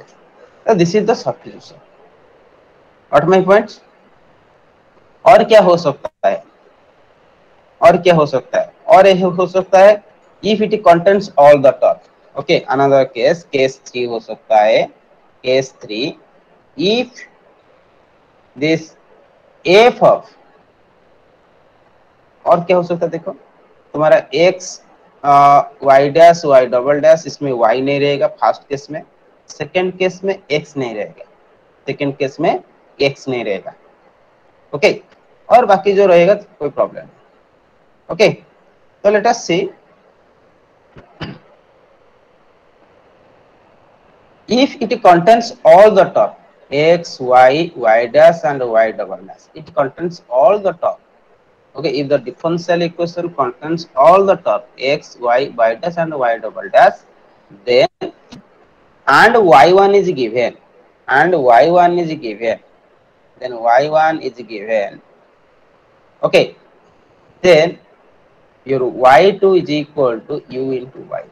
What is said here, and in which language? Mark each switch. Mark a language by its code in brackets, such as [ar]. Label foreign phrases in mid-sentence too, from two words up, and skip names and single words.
[en] So this is the substitution। What my point? [hi] और क्या हो सकता है, और क्या हो सकता है, और यह हो सकता है [en] if it contains all the term, okay। another case, case 3 [hi] हो सकता है, [en] case 3, if this F of, [hi] और क्या हो सकता है देखो, तुम्हारा [en] x y dash y double dash, [hi] इसमें y नहीं रहेगा [en] first case [hi] में, [en] second case [hi] में x नहीं रहेगा, [en] second case [hi] में x नहीं रहेगा, ओके, और बाकी जो रहेगा कोई प्रॉब्लम नहीं, ओके। [en] तो let us see, if it contains all the term x, y, y dash and y double dash, it contains all the term. Okay, if the differential equation contains all the term x, y, y dash and y double dash, then and y1 is given, and y1 is given, then y1 is given. Okay, then your y2 is equal to u into y1.